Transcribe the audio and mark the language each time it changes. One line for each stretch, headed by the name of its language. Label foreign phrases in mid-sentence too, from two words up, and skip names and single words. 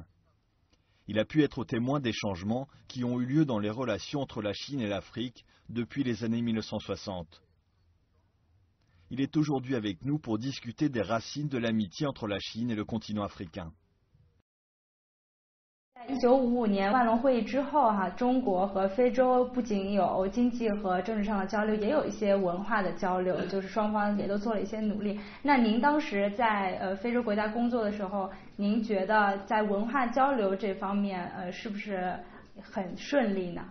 French: Il a pu être témoin des changements qui ont eu lieu dans les relations entre la Chine et l'Afrique depuis les années 1960. Il est aujourd'hui avec nous pour discuter des racines de l'amitié entre la Chine et le continent africain.
Chinese: 1955 年万隆会议之后中国和非洲不仅有经济和政治上的交流，也有一些文化的交流，就是双方也都做了一些努力。那您当时在非洲国家工作的时候，您觉得在文化交流这方面是不是很顺利呢？